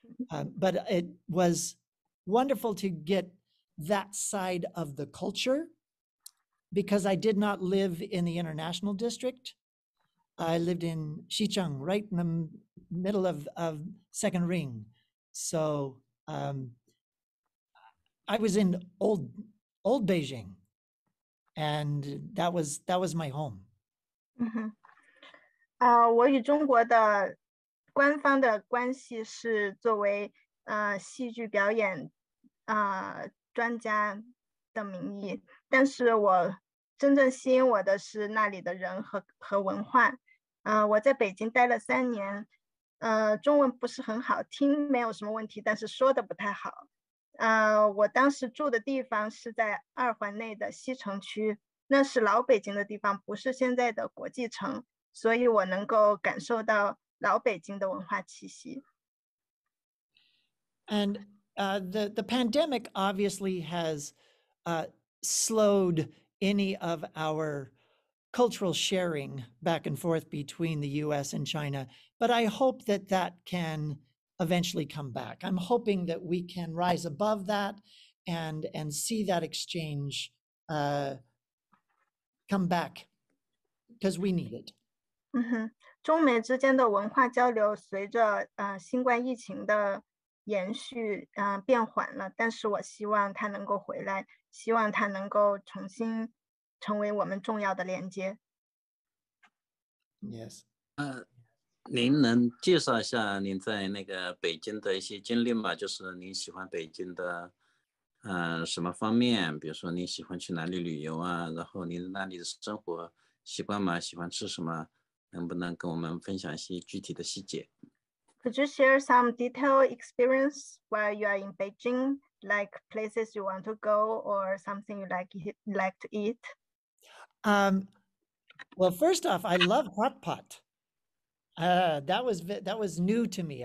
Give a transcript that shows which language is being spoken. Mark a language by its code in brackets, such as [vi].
[en] But it was wonderful to get that side of the culture because I did not live in the international district. I lived in Xicheng, right in the middle of Second Ring. So I was in old Beijing, and that was my home. [zh] 我与中国的官方的关系是作为戏剧表演专家的名义，但是我真正吸引我的是那里的人和文化。我在北京待了3年，中文不是很好，听没有什么问题，但是说的不太好。我当时住的地方是在2环内的西城区，那是老北京的地方，不是现在的国际城，所以我能够感受到老北京的文化气息。 [en] And the pandemic obviously has slowed any of our cultural sharing back and forth between the US and China, but I hope that can eventually come back. I'm hoping that we can rise above that and see that exchange come back because we need it. [zh] 中美之间的文化交流随着新冠疫情的延续变缓了，但是我希望它能够回来，希望它能够重新成为我们重要的连接。 [en] Yes. [zh] 您能介绍一下您在那个北京的一些经历吗？就是您喜欢北京的什么方面？比如说您喜欢去哪里旅游啊？然后您那里的生活习惯吗？喜欢吃什么？能不能跟我们分享一些具体的细节？ [en] Could you share some detailed experience while you are in Beijing, like places you want to go or something you like to eat? Well, first off, I love hot pot. That was new to me.